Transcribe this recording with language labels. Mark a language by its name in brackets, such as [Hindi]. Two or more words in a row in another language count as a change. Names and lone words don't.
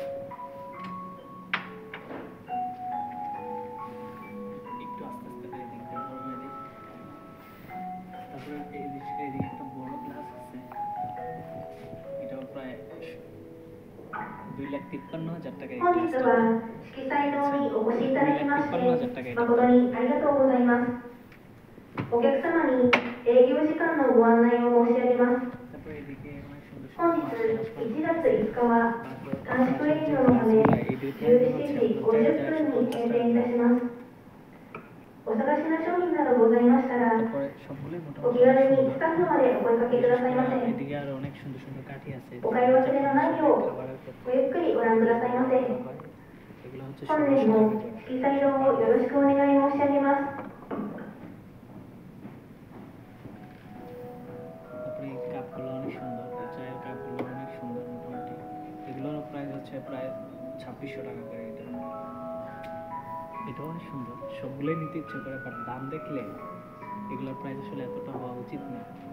[Bangla] একটু আস্তে আস্তে করে এদিকে ধরবে দিই। তারপরে এই দিকে এদিকে একটা বড় গ্লাস আছে, এটাও প্রায় 2,53,000 টাকা। এই গ্লাসটা 2,53,000 টাকা এটা। [Japanese] 誠にありがとうございます。お客様に営業時間のご案内を申し上げます。 [Bangla] তারপরে এদিকে অনেক সুন্দর [Japanese] 本日1月5日は短縮営業のため17時50分に閉店いたします。お探しの商品などございましたら、お気軽にスタッフまでお声かけくださいませ。 [Bangla] এদিকে আরো অনেক সুন্দর সুন্দর কাঠি আছে। [Japanese] お買い忘れのないようごゆっくりご覧くださいませ。本年も色彩堂をよろしくお願い申し上げます。 [Bangla] তারপরে এই কাপগুলো অনেক সুন্দর, চায়ের কাপগুলো অনেক সুন্দর। মোটামুটি এগুলোর প্রাইস হচ্ছে প্রায় 2,600 টাকা করে। এটাও অনেক সুন্দর, সবগুলোই নিতে ইচ্ছে করে, বাট দাম দেখলে এগুলোর প্রাইস আসলে এতটা হওয়া উচিত না।